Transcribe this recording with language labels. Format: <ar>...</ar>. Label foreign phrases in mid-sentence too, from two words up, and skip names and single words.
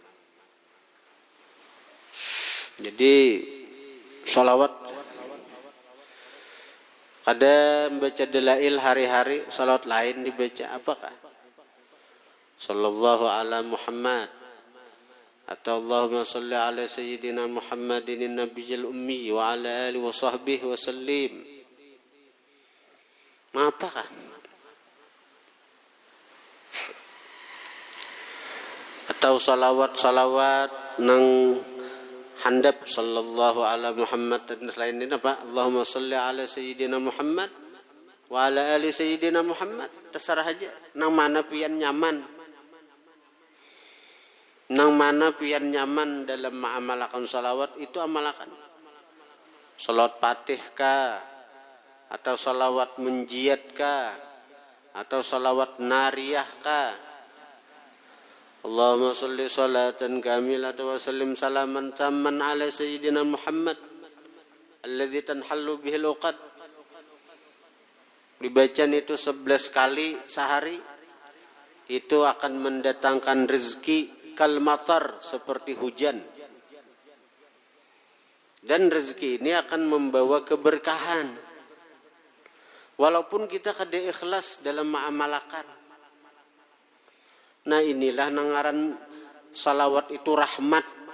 <bjn>Jadi salawat kada membaca dalail hari-hari, salawat lain dibaca apakah?</bjn> <ar>صلى الله على محمد atau اللهم صل على سيدنا محمد النبي الأمي وعلى آله وصحبه وسلم.</ar> <bjn>Apakah? Atau salawat nang handap</bjn> <ar>صلى الله على محمد</ar> <bjn>dan selain ini apa?</bjn> <ar>اللهم صل على سيدنا محمد وعلى آل سيدنا محمد.</ar> <bjn>Terserah aja nang mana pian nyaman. Nang mana pian nyaman dalam mengamalkan salawat itu amalkan. Salawat Fatih kah? Atau salawat munjiat kah? Atau salawat nariyah kah?</bjn> <ar>اللهم صل صلاة كاملة وسلم سلاما تاما على سيدنا محمد الذي تنحل به العقد.</ar> <id>Dibaca itu 11 kali sehari, itu akan mendatangkan rezeki</id> <ar>كالمطر,</ar> <id>seperti hujan.</id> <bjn>Dan rezeki ini akan membawa keberkahan walaupun kita kada ikhlas dalam mengamalkan. Nah inilah nangaran salawat itu rahmat.</bjn>